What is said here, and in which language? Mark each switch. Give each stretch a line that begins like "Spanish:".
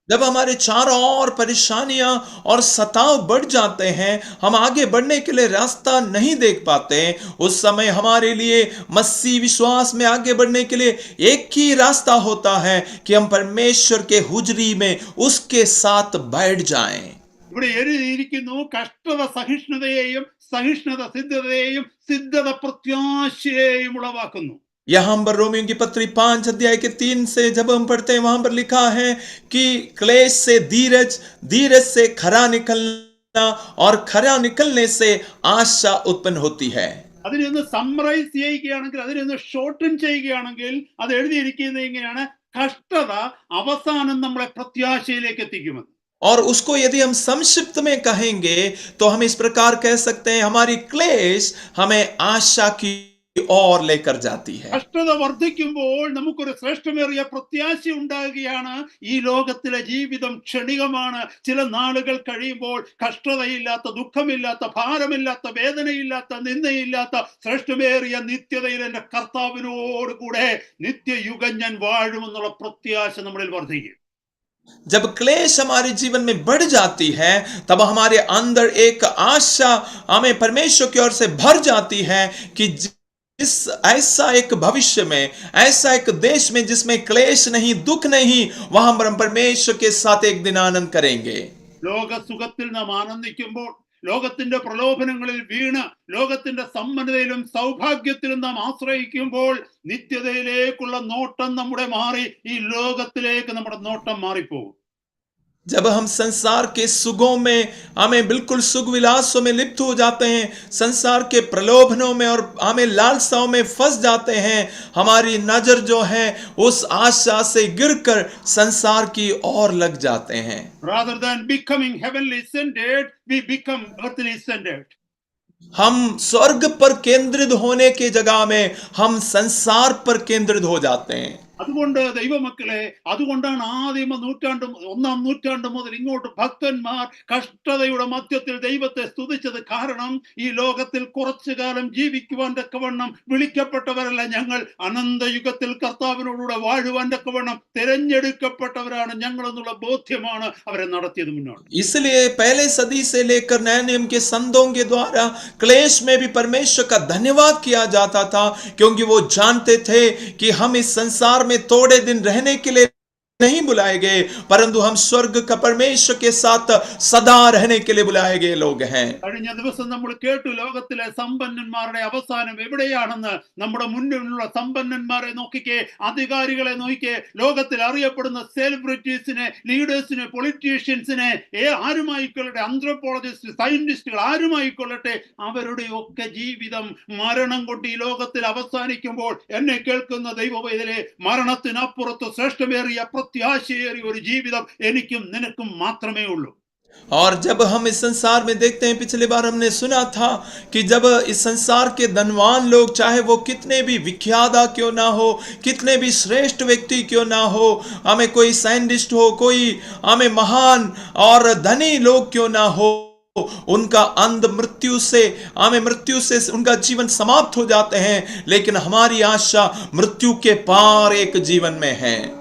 Hindi: जब हमारे चारों ओर परेशानियां और सताव बढ़ जाते हैं, हम आगे बढ़ने के लिए रास्ता नहीं देख पाते, उस समय हमारे लिए मसीह विश्वास में आगे बढ़ने के लिए एक ही रास्ता होता है कि हम परमेश्वर के हुजरी में उसके साथ बैठ जाएं।
Malayalam: ഇവിടെ എഴുതിയിരിക്കുന്നു, കഷ്ടത സഹിഷ്ണുതയെയും സഹിഷ്ണുത സിദ്ധതയെയും സിദ്ധത പ്രത്യാശയെയും ഉളവാക്കുന്നു.
Hindi: यहां पर रोमियों की पत्री 5 अध्याय के 3 से जब हम पढ़ते हैं, वहां पर लिखा है कि क्लेश से धीरज, धीरज से खरा निकलना और खरा निकलने से आशा उत्पन्न होती है।
Malayalam: അതിനൊന്ന് സമ്മറൈസ് ചെയ്യുകയാണെങ്കിൽ, അതിനൊന്ന് ഷോർട്ടൻ ചെയ്യുകയാണെങ്കിൽ അത് എഴുതിയിരിക്കുന്നത് ഇങ്ങനെയാണ്: കഷ്ടത അവസാനം നമ്മളെ പ്രത്യാശയിലേക്ക് എത്തിക്കുമെന്ന്.
Hindi: और उसको यदि हम संक्षिप्त में कहेंगे तो हम इस प्रकार कह सकते हैं, हमारी क्लेश हमें आशा की और लेकर जाती है।
Malayalam: കഷ്ടത വർദ്ധിക്കുമ്പോൾ നമുക്കൊരു ശ്രേഷ്ഠമേറിയ പ്രത്യാശ ഉണ്ടാകുകയാണ്. ഈ ലോകത്തിലെ ജീവിതം ക്ഷണികമാണ്. ചില നാളുകൾ കഴിയുമ്പോൾ കഷ്ടതയില്ലാത്ത, ദുഃഖമില്ലാത്ത, ഭാരമില്ലാത്ത, വേദനയില്ലാത്ത, നിന്ദയില്ലാത്ത ശ്രേഷ്ഠമേറിയ നിത്യതയിൽ എന്റെ കർത്താവിനോട് കൂടെ നിത്യയുഗം ഞാൻ വാഴുമെന്നുള്ള പ്രത്യാശ നമ്മളിൽ വർദ്ധിക്കും.
Hindi: जब क्लेश हमारे जीवन में बढ़ जाती है, तब हमारे अंदर एक आशा हमें परमेश्वर की ओर से भर जाती है कि इस ऐसा एक भविष्य में, ऐसा एक देश में जिसमें क्लेश नहीं, दुख नहीं, वहां पर हम परमेश्वर के साथ एक दिन आनंद करेंगे।
Malayalam: ലോക സുഖത്തിൽ നാം ആനന്ദിക്കുമ്പോൾ, ലോകത്തിന്റെ പ്രലോഭനങ്ങളിൽ വീണ് ലോകത്തിന്റെ സമ്പന്നതയിലും സൗഭാഗ്യത്തിലും നാം ആശ്രയിക്കുമ്പോൾ നിത്യതയിലേക്കുള്ള നോട്ടം നമ്മുടെ മാറി ഈ ലോകത്തിലേക്ക് നമ്മുടെ നോട്ടം മാറിപ്പോകും.
Hindi: जब हम संसार के सुखों में, हमें बिल्कुल सुख विलासों में लिप्त हो जाते हैं, संसार के प्रलोभनों में और हमें लालसाओं में फंस जाते हैं, हमारी नजर जो है उस आशा से गिरकर संसार की ओर लग जाते हैं।
English: Rather than becoming heavenly centered, we become earthly centered.
Hindi: हम स्वर्ग पर केंद्रित होने के जगह में हम संसार पर केंद्रित हो जाते हैं।
Malayalam: അതുകൊണ്ട് ദൈവമക്കളെ, അതുകൊണ്ടാണ് ഒന്നാം നൂറ്റാണ്ട് മുതൽ ഇങ്ങോട്ട് ഭക്തന്മാർ കഷ്ടതയുടെ മധ്യത്തിൽ ദൈവത്തെ സ്തുതിച്ചത്. കാരണം ഈ ലോകത്തിൽ കുറച്ചു കാലം ജീവിക്കുവാൻ തക്കവണ്ണം വിളിക്കപ്പെട്ടവരല്ല ഞങ്ങൾ, അനന്തയുഗത്തിൽ കർത്താവിനോടുകൂടെ വാഴുവാൻ തക്കവണ്ണം തിരഞ്ഞെടുക്കപ്പെട്ടവരാണ് ഞങ്ങൾ എന്നുള്ള ബോധ്യമാണ് അവരെ നടത്തിയത് മുന്നോട്ട്.
Hindi: इसलिए पहले सदी से लेकर नए नियम के संतों के द्वारा क्लेश में भी परमेश्वर का धन्यवाद किया जाता था, क्योंकि वो जानते थे कि हम इस संसार में थोड़े दिन रहने के लिए नहीं बुलाए गए, परंतु हम स्वर्ग का परमेश्वर के साथ सदा रहने के लिए बुलाए गए लोग हैं।
Malayalam: കഴിഞ്ഞ ദിവസം നമ്മൾ കേട്ടു ലോകത്തിലെ സമ്പന്നന്മാരുടെ അവസാനം എവിടെയാണെന്ന്. നമ്മുടെ മുന്നിലുള്ള സമ്പന്നന്മാരെ നോക്കിക്കേ, അധികാരികളെ നോക്കിക്കേ, ലോകത്തിൽ അറിയപ്പെടുന്ന സെലിബ്രിറ്റീസിനെ, ലീഡേഴ്സിനെ, പൊളിറ്റീഷ്യൻസിനെ, ആരുമായിക്കൊള്ളട്ടെ, ആന്ത്രോപോളജിസ്റ്റ്, സയന്റിസ്റ്റുകൾ ആരുമായിക്കൊള്ളട്ടെ, അവരുടെ ഒക്കെ ജീവിതം മരണം കൊണ്ട് ഈ ലോകത്തിൽ അവസാനിക്കുമ്പോൾ എന്നെ കേൾക്കുന്ന ദൈവവേദനെ, മരണത്തിനപ്പുറത്ത് ശ്രേഷ്ഠമേറിയ പ്രത്യാശയേറിയ ഒരു ജീവിതം എനിക്കും നിനക്കും മാത്രമേ ഉള്ളൂ.
Hindi: और जब हम इस संसार में देखते हैं, पिछली बार हमने सुना था कि जब इस संसार के धनवान लोग, चाहे वो कितने भी विख्याता क्यों ना हो, कितने भी श्रेष्ठ व्यक्ति क्यों ना हो, हमें कोई साइंटिस्ट हो, कोई हमें महान और धनी लोग क्यों ना हो, उनका अंत मृत्यु से उनका जीवन समाप्त हो जाते हैं, लेकिन हमारी आशा मृत्यु के पार एक जीवन में है.